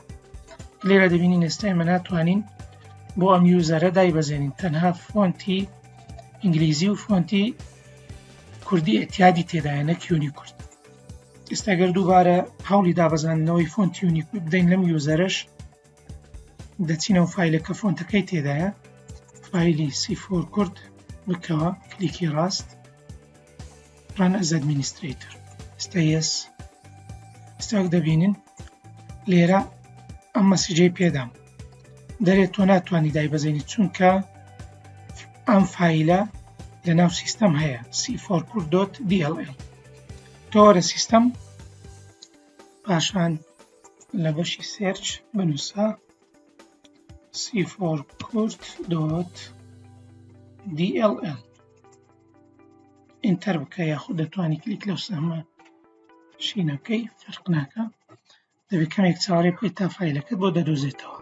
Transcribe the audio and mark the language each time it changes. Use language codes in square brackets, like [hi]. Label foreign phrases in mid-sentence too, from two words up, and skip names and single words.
[ckb] لێرە دەبینین ئێستا ئێمە ناتوانین بۆ ئەم یوزەرە دایبەزێنین، تەنها فۆنتی ئینگلیزی و فۆنتی کوردی ئەتیادی تێدایە، نەک یونیکورد. ئێستا گەر دووبارە هەوڵی دابەزاندنەوەی فۆنتی یونیکورد بدەین لەم یوزەرەش دەچینەوە فایلەکە فۆنتەکەی تێدایە، فایلی C4kurd بکەوە، کلیکی ڕاست [en] Run as administrator. [ckb] ئێستا یەس. ئێستا دەبینن لێرە ئەم مەسیجەی پێدام دەرێت تۆ ناتوانانی دایبەزێنیت چونکە ئەم فایلە لە ناو سیستەم هەیە C4kurd.dll. تۆ وەرە سیستەم پاشان لە بەشی سێرچ بنووسە C4kurd.dll ئینتەر بکە، یاخود دەتوانی کلیک لەو سەمە شینەکەی فەرق ناکە، دەبێت کەمێک چاوەڕێ بکەیت تا فایلەکەت بۆ دەدۆزێتەوە.